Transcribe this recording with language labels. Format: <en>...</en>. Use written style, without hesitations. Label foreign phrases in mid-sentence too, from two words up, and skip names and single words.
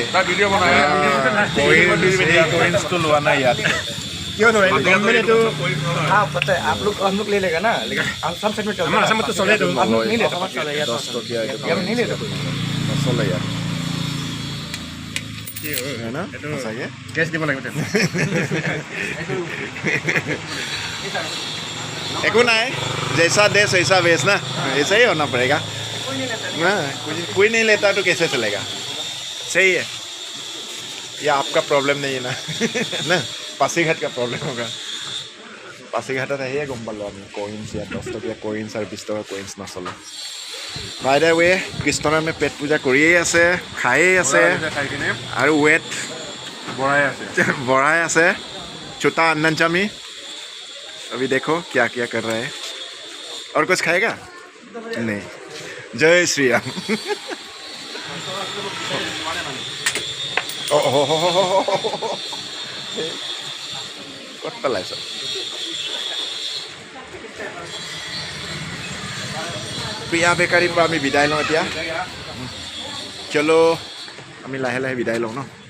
<as>ভিডিঅ' বনাই কইন্সটো লোৱা নাই ইয়াত</as> <hi>क्यों तो हाँ पता है आप लोग हम लोग ले लेगा ना लेकिन सब सेट में चलता है असम तो चले तो हम लोग नहीं लेते दस टकिया हम नहीं लेते नचले यार है ना सही है</hi> <as>कैश দিব লাগিব</as> <hi>एको ना है जैसा देश वैसा वेश ना ऐसा ही होना पड़ेगा ना कोई नहीं लेता तो कैसे चलेगा सही है ये आपका प्रॉब्लम नहीं है ना ना पासीघाट का प्रॉब्लम होगा</hi> <as>पासीघाटত আহিয়ে গম পালোঁ আমি কইন্স ইয়াত 10 টকীয়া কইন্স আৰু 20 টকা কইন্স নচলে</as> <en>by the way</en> <as>কৃষ্ণৰামে পেট পূজা কৰিয়েই আছে খায়েই আছে আৰু ৱেট বঢ়াই আছে চোতা আন্নাঞ্চামি</as> <hi>अभी देखो क्या क्या कर रहा है और कुछ खाएगा नहीं जय श्री राम</hi> <as>ক'ত পেলাইছ প্ৰিয়া বেকাৰীৰ পৰা আমি বিদায় লওঁ এতিয়া চলো আমি লাহে লাহে বিদায় লওঁ ন</as>